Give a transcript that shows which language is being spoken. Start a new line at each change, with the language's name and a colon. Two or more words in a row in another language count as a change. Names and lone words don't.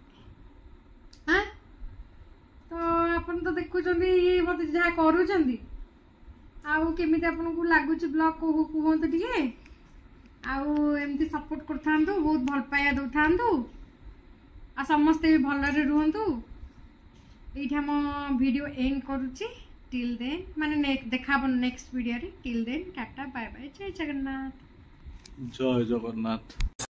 Odia: ତ ଆପଣ ତ ଦେଖୁଛନ୍ତି ମତେ ଯାହା କରୁଛନ୍ତି ଆଉ କେମିତି ଆପଣଙ୍କୁ ଲାଗୁଛି ବ୍ଲଗ କୁହନ୍ତୁ ଟିକେ। ଆଉ ଏମିତି ସପୋର୍ଟ କରିଥାନ୍ତୁ ବହୁତ ଭଲ ପାଇବା ଦଉଥାନ୍ତୁ ଆଉ ସମସ୍ତେ ବି ଭଲରେ ରୁହନ୍ତୁ। ଏଇଠି ଆମ ଭିଡ଼ିଓ ଏଣ୍ଡ କରୁଛି।
English: till then
Odia: ମାନେ ଦେଖା
English: next video
Odia: रे।
English: till then tata bye bye
Odia: ଜୟ ଜଗନ୍ନାଥ। ଜୟ ଜଗନ୍ନାଥ।